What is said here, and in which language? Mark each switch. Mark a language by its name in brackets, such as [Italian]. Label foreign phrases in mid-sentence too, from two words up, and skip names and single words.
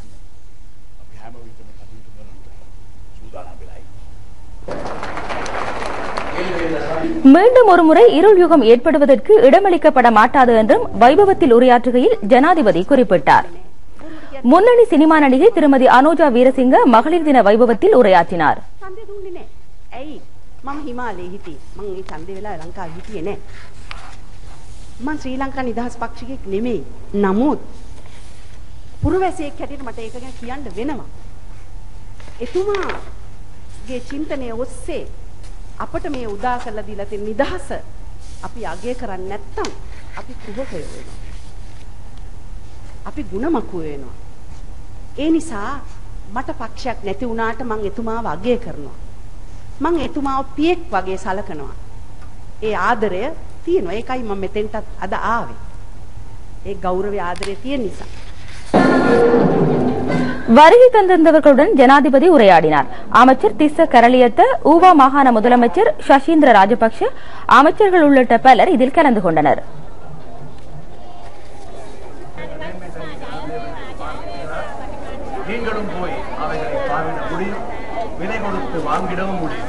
[Tamil] மீண்டும் ஒருமுறை இருள் யுகம் ஏற்படுவதற்கு இடமளிக்கப்பட மாட்டாது என்றும் வைபவத்தில் உரையாற்றுகையில் ஜனாதிபதி குறிப்பிட்டார். முன்னணி சினிமா நடிகை திருமதி அனுஜா வீரசிங்க மகளிர் தின வைபவத்தில் உரையாற்றினார். [Sinhala] මම හිමාලයේ හිටියේ. මම ඒ ඡන්දේ වෙලා ලංකාවේ හිටියේ නෑ. මම ශ්‍රී ලංකා නිදහස් පක්ෂිකෙක් නෙමෙයි. නමුත් පුරවැසියෙක් හැටියට මට ඒක ගැන කියන්න වෙනවා. එතුමාගේ චින්තනය ඔස්සේ අපට මේ උදා කරලා දීලා තියෙන නිදහස අපි අගය කරන්නේ නැත්නම් අපි කුහකයෝ වෙනවා. අපි ಗುಣමකුව වෙනවා. ඒ නිසා මට පක්ෂයක් නැති වුණාට මම එතුමාව අගය කරනවා. මම එතුමාව පියෙක් වගේ සලකනවා. ඒ ආදරය තියෙනවා. ඒකයි මම මෙතෙන්ටත් අද ආවේ. ඒ ගෞරවය ආදරය තියෙන නිසා. [Tamil] வருகை தந்திருந்தவர்களுடன் ஜனாதிபதி உரையாடினார். அமைச்சர் திஸ்ஸ கரளியத்த, ஊவா மாகாண முதலமைச்சர் ஷஷீந்திர ராஜபக்ஷ, அமைச்சர்கள் உள்ளிட்ட பலர் இதில் கலந்து கொண்டனர். நீங்களும் போய் அவைகளை பார்வையிட முடியும், விலை கொடுத்து வாங்கிடவும் முடியும்.